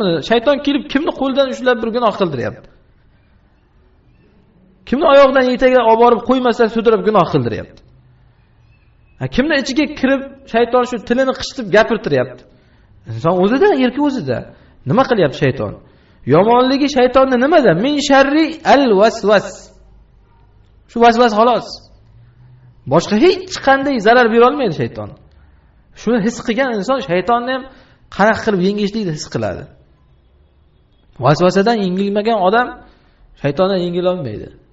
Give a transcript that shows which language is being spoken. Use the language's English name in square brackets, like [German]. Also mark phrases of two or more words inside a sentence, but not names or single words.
[Uzbek] Shayton kelib kimni qo'lidan ushlab bir gunoh qildiryapti. Kimni oyoqdan yetaga olib borib qo'ymasa sudrab gunoh qildiryapti. Kimni ichiga kirib shayton shu tilini qichitib gapirtiryapti. Inson o'zida, erki o'zida. Nima qilyapti shayton? Yomonligi shaytonni nimada? [Arabic] من شر الوسواس. [Uzbek] Shu vasvas xolos. Boshqa hech qanday zarar bera olmaydi shayton. Shuni his qilgan inson shaytonni ham qanaqa qilib yengishlikni his qiladi. Vasvasadan yengilmagan odam shaytondan yengila olmaydi.